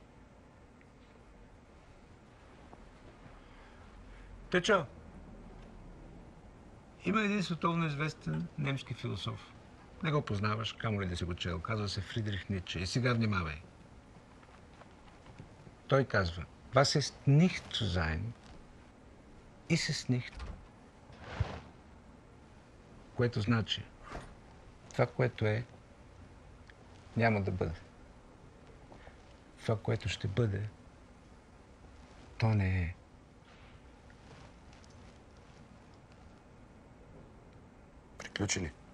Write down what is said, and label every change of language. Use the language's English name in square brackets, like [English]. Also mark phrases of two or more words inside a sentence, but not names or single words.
[Bulgarian] Печо, има един световно известен немски философ. Не го познаваш, камо ли да си го чел. Казва се Фридрих Ницше. И сега внимавай. Той казва: [German] Was ist nicht zu sein, ist es nicht. [Bulgarian] Което значи, това, което е, няма да бъде. Това, което ще бъде, то не е. Приключени.